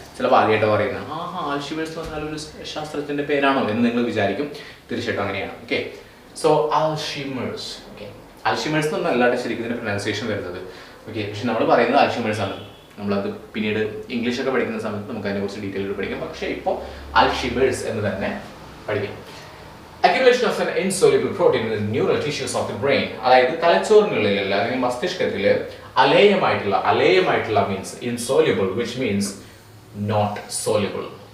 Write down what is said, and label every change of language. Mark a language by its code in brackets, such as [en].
[ml] ചിലപ്പോൾ ആദ്യമായിട്ട് പറയുന്നത് അൾഷിമേഴ്സ് എന്ന് പറഞ്ഞാൽ ഒരു ശാസ്ത്രത്തിന്റെ പേരാണോ എന്ന് നിങ്ങൾ വിചാരിക്കും. തീർച്ചയായിട്ടും അങ്ങനെയാണ്. Okay, so Alzheimer's. Okay, Alzheimer's എന്നൊന്നും അല്ലാണ്ട് ശരിക്കും ഇതിന്റെ പ്രൊനൗൺസിയേഷൻ വരുന്നത്. ഓക്കെ, പക്ഷെ നമ്മൾ പറയുന്നത് അൾഷിമേഴ്സ് ആണ്. നമ്മളത് പിന്നീട് ഇംഗ്ലീഷൊക്കെ പഠിക്കുന്ന സമയത്ത് നമുക്ക് അതിനെക്കുറിച്ച് ഡീറ്റെയിൽ പഠിക്കാം. പക്ഷേ ഇപ്പോൾ അൾഷിമേഴ്സ് എന്ന് തന്നെ പഠിക്കാം. [en] Accumulation of an insoluble protein in the neural tissues of the brain. [ml] അതായത് തലച്ചോറിനുള്ളിലല്ല, അല്ലെങ്കിൽ മസ്തിഷ്കത്തിൽ അലേയമായിട്ടുള്ള means [en] insoluble, which means not soluble.